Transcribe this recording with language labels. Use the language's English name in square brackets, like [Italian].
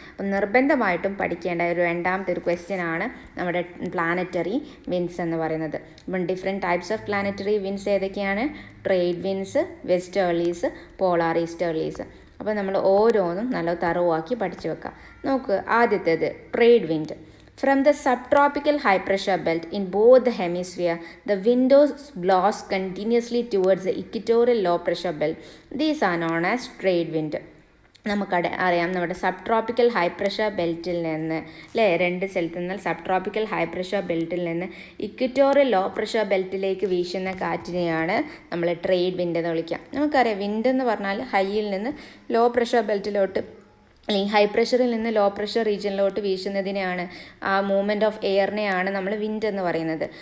[Malayalam] അപ്പം നിർബന്ധമായിട്ടും പഠിക്കേണ്ട ഒരു രണ്ടാമത്തെ ഒരു ക്വസ്റ്റ്യൻ ആണ് നമ്മുടെ പ്ലാനറ്ററി വിൻഡ്സ് എന്ന് പറയുന്നത്. അപ്പം [English] different types of planetary winds [Malayalam] ഏതൊക്കെയാണ്? Trade winds, വെസ്റ്റേർലീസ്, polar easterlies. അപ്പോൾ നമ്മൾ ഓരോന്നും നല്ല തറവാക്കി പഠിച്ചു വെക്കാം. നോക്ക്, ആദ്യത്തേത് trade wind. [English] From the subtropical high pressure belt in both the hemisphere, the wind blows continuously towards the equatorial low pressure belt. These are known as trade wind. [Malayalam] നമുക്കറിയാം നമ്മുടെ സബ് ട്രോപ്പിക്കൽ ഹൈ പ്രഷർ ബെൽറ്റിൽ നിന്ന് അല്ലേ, രണ്ട് സ്ഥലത്തു നിന്ന് sub tropical high pressure ബെൽറ്റിൽ നിന്ന് equatorial low pressure ബെൽറ്റിലേക്ക് വീശുന്ന കാറ്റിനെയാണ് നമ്മൾ ട്രേഡ് വിൻഡ് എന്ന് വിളിക്കുക. നമുക്കറിയാം വിൻഡ് എന്ന് പറഞ്ഞാൽ ഹൈയിൽ നിന്ന് ലോ പ്രഷർ ബെൽറ്റിലോട്ട് അല്ലെങ്കിൽ ഹൈ പ്രഷറിൽ നിന്ന് ലോ പ്രഷർ റീജിയനിലോട്ട് വീശുന്നതിനെയാണ്, ആ മൂവ്മെൻറ്റ് ഓഫ് എയറിനെയാണ് നമ്മൾ വിൻഡ് എന്ന് പറയുന്നത്.